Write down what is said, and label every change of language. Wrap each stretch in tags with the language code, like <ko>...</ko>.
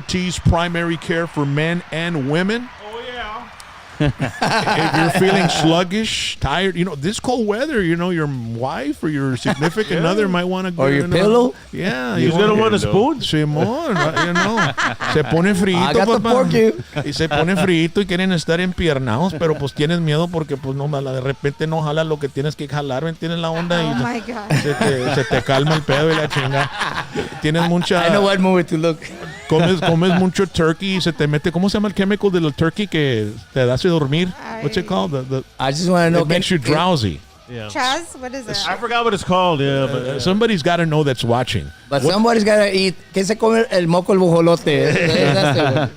<en>T's Primary Care for Men and Women. Oh, yeah. If you're feeling sluggish, tired, this cold weather, your wife or your significant other might want to go. Or your pillow? Yeah. He's going to want a spoon.</en> <es>Simón, se pone frío,</es> <en>I got the</en> <es>papá.</es> <en>pork you.</en> <es>Y se pone frío y quieren estar empiernados, pero pues tienes miedo porque pues no, de repente no jalas lo que tienes que jalar, ¿me entiendes la onda?</es> <en>Oh</en> <es>Y</es> <en>my God.</en> <es>se te calma el pedo y la chinga. Tienes mucha...</es> <en>I know what movie to look.</en> <es>Comes mucho turkey y se te mete... ¿Cómo se llama el chemical del turkey que te hace dormir?</es> <en>What's it called? I just want to know. It makes you drowsy. Yeah. Chaz, what is it? I forgot what it's called. Yeah, but Somebody's got to know that's watching. But somebody's got to eat.</en> <es>¿Qué se come el moco el bujolote?</es>